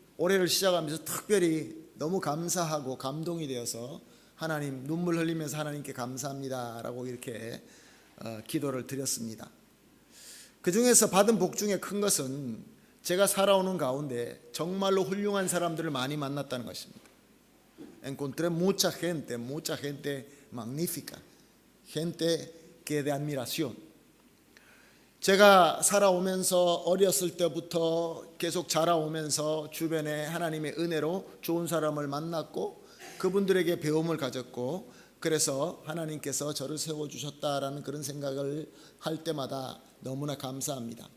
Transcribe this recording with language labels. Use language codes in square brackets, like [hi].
[ko] 올해를 시작하면서 특별히 너무 감사하고 감동이 되어서 하나님, 눈물 흘리면서 하나님께 감사합니다라고 이렇게 기도를 드렸습니다. 그 중에서 받은 복 중에 큰 것은 제가 살아오는 가운데 정말로 훌륭한 사람들을 많이 만났다는 것입니다. [es] Encontré mucha gente magnífica, gente que de admiración. [ko] 제가 살아오면서 어렸을 때부터 계속 자라오면서 주변에 하나님의 은혜로 좋은 사람을 만났고 그분들에게 배움을 가졌고, 그래서 하나님께서 저를 세워주셨다라는 그런 생각을 할 때마다 너무나 감사합니다.